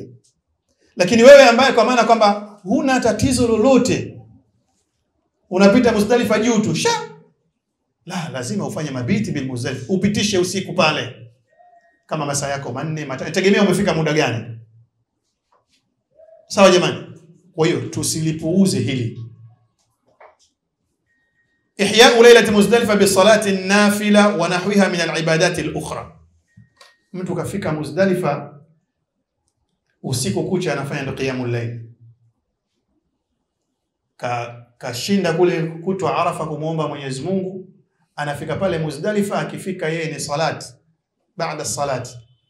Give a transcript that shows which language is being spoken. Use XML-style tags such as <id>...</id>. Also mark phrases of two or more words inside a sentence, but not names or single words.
<sw>Lakini wewe ambaye kwa maana kwamba huna tatizo lolote, unapita Muzdalifa juu tu la, lazima ufanye</sw> <ar>مبيت بالمزدلفة,</ar> <sw>upitishe usiku pale kama masaa yako 4 tegemea umefika muda gani, sawa jamani. Kwa hiyo tusilipuuze hili.</sw> <ar>إحياء ليلة مزدلفة بصلاة نافلة ونحوها من العبادات الأخرى.</ar> <sw>Mtu kafika Muzdalifa usiku kucha anafanya ndo</sw> <ar>قيام الليل,</ar> <sw>kashinda kule kutwa Arafa kumuomba Mwenyezi Mungu, anafika pale Muzdalifa, akifika yeye ni salati baada salati.</sw>